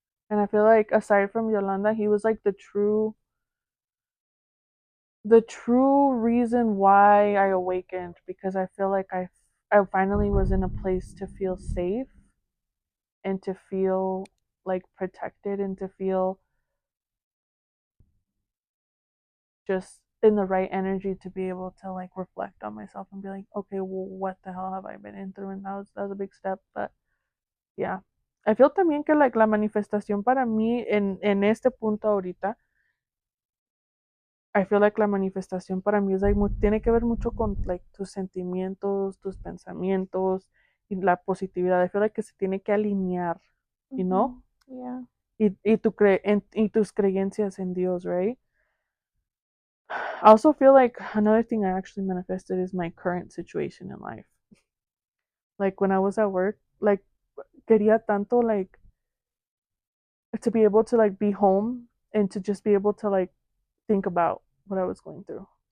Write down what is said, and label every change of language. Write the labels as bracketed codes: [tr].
[en] And I feel like aside from Yolanda, he was like the true reason why I awakened, because I feel like I finally was in a place to feel safe and to feel like protected and to feel just in the right energy to be able to like reflect on myself and be like, okay, well, what the hell have I been in through? And that was a big step. But yeah, I feel [es] también que like la manifestación para mí en este punto ahorita, [en] I feel like [es] la manifestación para mí es like tiene que ver mucho con like tus sentimientos, tus pensamientos y la positividad. I feel like que se tiene que alinear, [en] you know? Yeah. [es] Y tus creencias en Dios, right? [en] I also feel like another thing I actually manifested is my current situation in life. Like when I was at work, like [es] quería tanto [en] like to be able to like be home and to just be able to like think about what I was going through.